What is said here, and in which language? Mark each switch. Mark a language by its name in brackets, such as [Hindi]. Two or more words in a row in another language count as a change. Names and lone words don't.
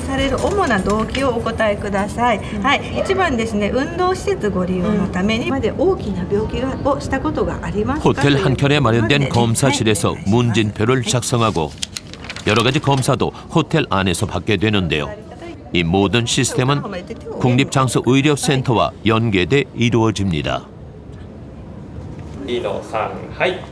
[Japanese] る主な動機をお答えください。はい、1番ですね、運動施設ご利用のためにまで大きな病気をしたことがありますか? [Korean] 호텔 한켠에 마련된 검사실에서 문진표를 작성하고 여러 가지 검사도 호텔 안에서 받게 되는데요. 이 모든 시스템은 국립장소의료센터와 연계돼 이루어집니다. [Japanese] 2-3 はい